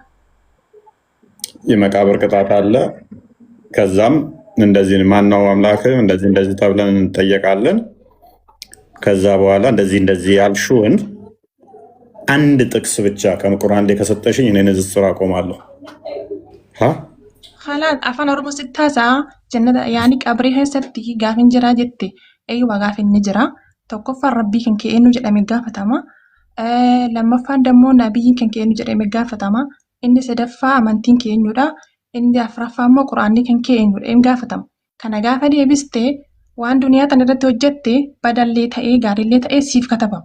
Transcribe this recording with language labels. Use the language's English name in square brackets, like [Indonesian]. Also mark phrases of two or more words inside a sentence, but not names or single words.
[Amharic] የመቃብር ቅጣት አለ። ከዛም እንደዚህ ማነው አምላክ እንደዚህ ተብለን እንጠየቃለን። ከዛ በኋላ እንደዚህ ያልሽውን አንድ ጥቅስ ብቻ ከቁርአን ላይ ከሰጠሽኝ እኔ ንጽጽር አቆማለሁ። [Oromo] خلاص afaan oromoo sittaasa jannata yaani qabrii keessatti gaafin jira jette eeywa gaafin ni jira tokkoffaan rabbii kan keenyu jedhame gaafatama lammaffaan dammoo nabiyyiin kan keenyu jedhame gaafatama inni sadaffaa amantiin keenyudha inni afuraffaa immoo quraanni kan keenyudha inni gaafatama kana gaafa deebiste waan duniyaa tan irratti hojjette badallee ta'ee gaarillee ta'ee siif katabama.